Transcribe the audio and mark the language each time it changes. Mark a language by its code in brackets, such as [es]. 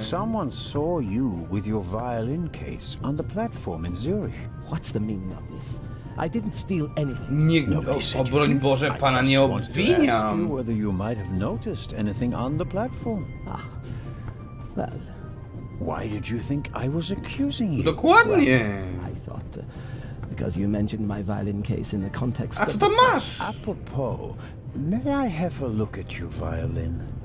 [en] Someone saw you with your violin case on the platform in Zurich. What's the meaning of this? I didn't steal anything. [pl] Nie, o broń Boże, pana nie obwiniam. [en] Whether you might have noticed anything on the platform. Ah, well. Why did you think I was accusing you? [pl] Dokładnie. [en] Well, I thought because you mentioned my violin case in the context. [pl] A co tam masz? [en] Apropos, may I have a look at your violin?